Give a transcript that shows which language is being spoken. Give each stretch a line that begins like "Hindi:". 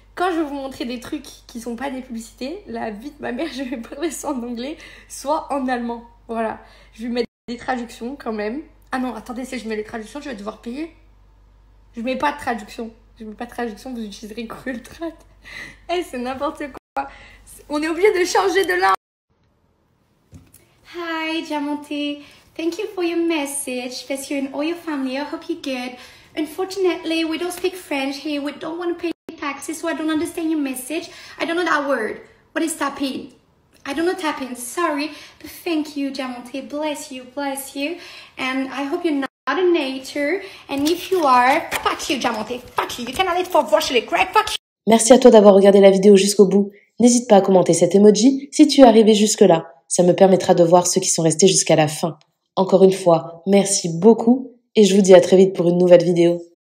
French: Quand je vais vous montrer des trucs qui sont pas des publicités, la vie de ma mère, je vais parler soit en anglais, soit en allemand. Voilà. Je vais mettre des traductions quand même. Ah non, attendez, si je mets les traductions, je vais devoir payer. Je mets pas de traduction. Vous utiliserez Google Trad. C'est n'importe quoi. On est obligé de changer de langue.
English: Hi, Diamante. Thank you for your message. Bless you and all your family. I hope you're good. Unfortunately, we don't speak French here. We don't want to pay taxes, so I don't understand your message. I don't know that word. What is tapping? I don't know tapping. Sorry. But thank you, Diamante. Bless you. And I hope you're not a nature. And if you are, fuck you, Diamante. Fuck you. You cannot live for Vorschlik, right? Fuck you.
French: Merci à toi d'avoir regardé la vidéo jusqu'au bout. N'hésite pas à commenter cet emoji si tu es arrivé jusque-là. Ça me permettra de voir ceux qui sont restés jusqu'à la fin. Encore une fois, merci beaucoup et je vous dis à très vite pour une nouvelle vidéo.